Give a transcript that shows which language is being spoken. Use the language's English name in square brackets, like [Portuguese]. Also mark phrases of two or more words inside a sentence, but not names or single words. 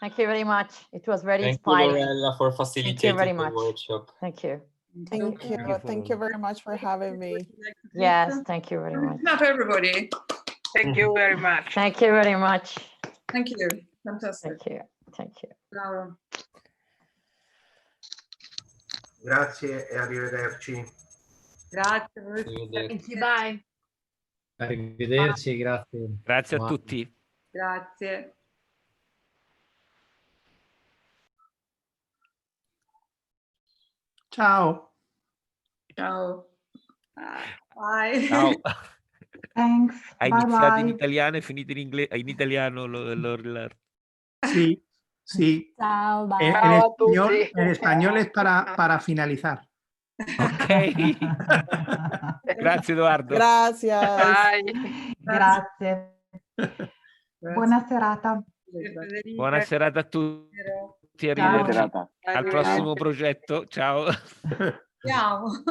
[English] Thank you very much. It was very Thank you, inspiring. Lorella, for Thank you facilitating very the much. workshop. Thank you. Thank you. Thank you very much for having me. Yes, thank you very much. Not everybody. Thank you very much. Thank you very much. Thank you. Fantastic. Thank you. Thank you. Bravo. [Italian] Grazie e arrivederci. Grazie. [English] Thank you, bye. [Italian] Arrivederci, grazie. Grazie a [English] Bye. [Italian] tutti. Grazie. Ciao. Ciao. [English] Bye. [Italian] Ciao. [English] Thanks. [Italian] Hai [English] Bye [Italian] iniziato in [English] bye. [Italian] italiano e finito in inglese, in italiano. [Spanish] Sí, sí. [Italian] Ciao, bye. [Spanish] En español es para finalizar. [Italian] Ok. Grazie Edoardo. [Spanish] Gracias. [Italian] Grazie. Buona serata. Buona serata a tutti. Ciao. Arrivederci serata. al prossimo progetto. Ciao. Ciao.